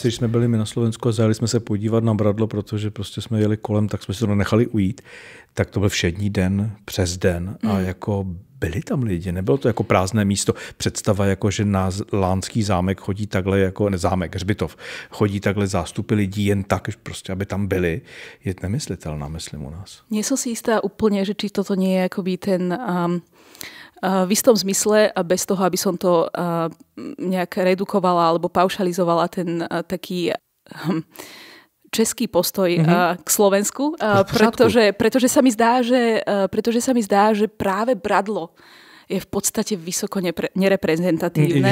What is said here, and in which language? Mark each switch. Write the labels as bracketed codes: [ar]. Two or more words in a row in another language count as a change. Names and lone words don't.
[cs] Když jsme byli my na Slovensku a zajeli jsme se podívat na Bradlo, protože prostě jsme jeli kolem, tak jsme si to nechali ujít, tak to byl všední den, přes den a jako byli tam lidi, nebylo to jako prázdné místo. Představa, jako, že na Lánský zámek chodí takhle, jako zámek, hřbitov, chodí takhle zástupy lidí jen tak, prostě, aby tam byli, je nemyslitelná, myslím, u nás. [sk] Nie som si istá úplne, že či toto nie je akoby ten v istom zmysle, bez toho, aby som to nejak redukovala alebo paušalizovala, ten taký český postoj k Slovensku, pretože sa mi zdá, že práve Bradlo je v podstate vysoko nereprezentatívne.